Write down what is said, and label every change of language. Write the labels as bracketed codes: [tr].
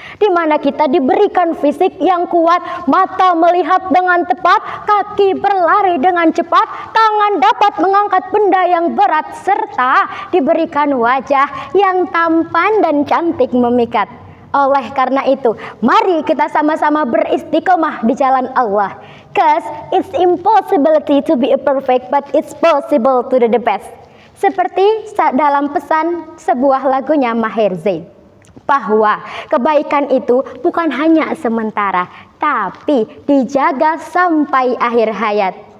[id] Di mana kita diberikan fisik yang kuat, mata melihat dengan tepat, kaki berlari dengan cepat, tangan dapat mengangkat benda yang berat, serta diberikan wajah yang tampan dan cantik memikat. Oleh karena itu, mari kita sama-sama beristiqomah di jalan Allah. [en] Cause it's impossibility to be a perfect, but it's possible to do the best. [id] Seperti dalam pesan sebuah lagunya Maher Zain, bahwa kebaikan itu bukan hanya sementara, tapi dijaga sampai akhir hayat.